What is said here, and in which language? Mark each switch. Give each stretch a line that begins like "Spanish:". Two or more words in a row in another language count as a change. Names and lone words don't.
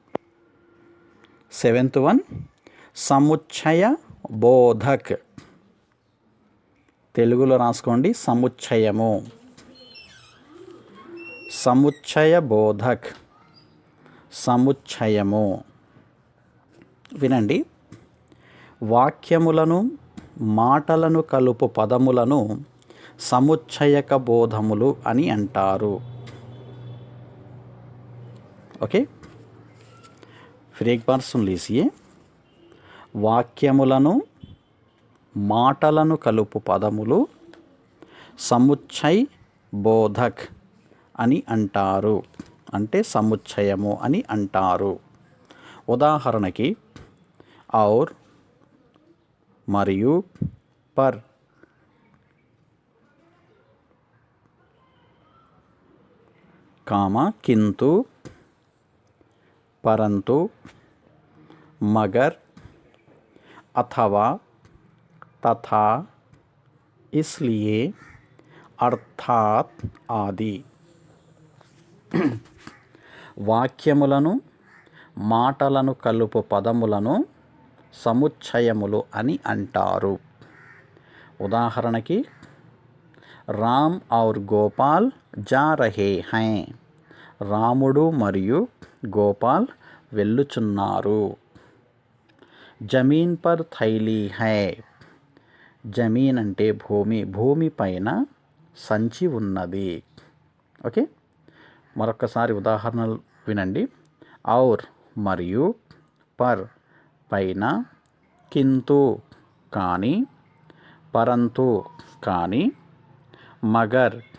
Telugu: 7th వన్
Hindi: समुच्चय बोधक,
Telugu: తెలుగులో రాసుకోండి, సముచ్చయము,
Hindi: समुच्चय बोधक,
Telugu: సముచ్చయము. వినండి, వాక్యములను మాటలను కలుపు పదములను సముచ్చయక బోధములు అని అంటారు. ఓకే,
Hindi: फिर एक बार सुन लीजिए.
Telugu: వాక్యములను మాటలను కలుపు పదములు
Hindi: समुच्चय बोधक
Telugu: అని అంటారు, అంటే సముచ్చయము అని అంటారు. ఉదాహరణకి ఔర్, మరియు, పర్. కామా కింతు,
Hindi: परंतु, मगर, अथवा, तथा, इसलिए, अर्थात आदि.
Telugu: వాక్యములను మాటలను కలుపు పదములను సముచ్చయములు అని అంటారు.
Hindi: ఉదాహరణకి राम और गोपाल जा रहे है,
Telugu: రాముడు మరియు గోపాల్ వెళ్ళుచున్నారు.
Hindi: ज़मीन पर थैली है,
Telugu: జమీన్ అంటే భూమి, భూమి పైన సంచి ఉన్నది. ఓకే, మరొకసారి ఉదాహరణలు వినండి. ఔర్ మరియు, పర్ పైన, కింతు కానీ, పరంతు కానీ, మగర్